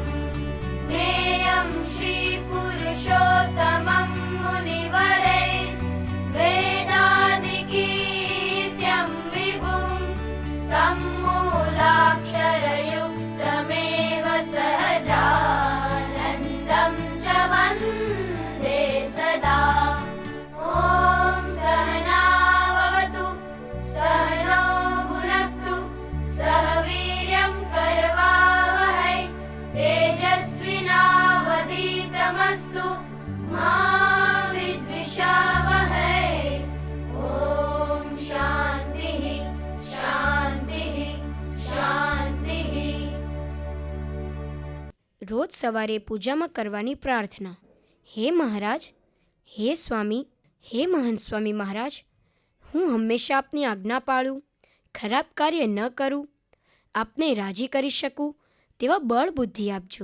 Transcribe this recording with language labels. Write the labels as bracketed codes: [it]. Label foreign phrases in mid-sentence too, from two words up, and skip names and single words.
[sa] ज्ञेयं श्रीपुरुषोत्तमं मुनिवरै वेदादिकीर्त्यं विभुं. तं मूलाक्षरयुक्तमेव सहजानन्दं च वन्दे सदा. ॐ सहनाववतु सहनौ भुनक्तु सह वीर्यं करवावहै. तेजस्विनावधीतमस्तु मा विद्विषावहै. ॐ शान्तिः शान्तिः શાંતિઃ. [gu] રોજ સવારે પૂજામાં કરવાની પ્રાર્થના. હે મહારાજ, હે સ્વામી, હે મહંત સ્વામી મહારાજ, હું હંમેશા આપની આજ્ઞા પાળું, ખરાબ કાર્ય ન કરું, આપને રાજી કરી શકું તેવા બળ બુદ્ધિ આપજો.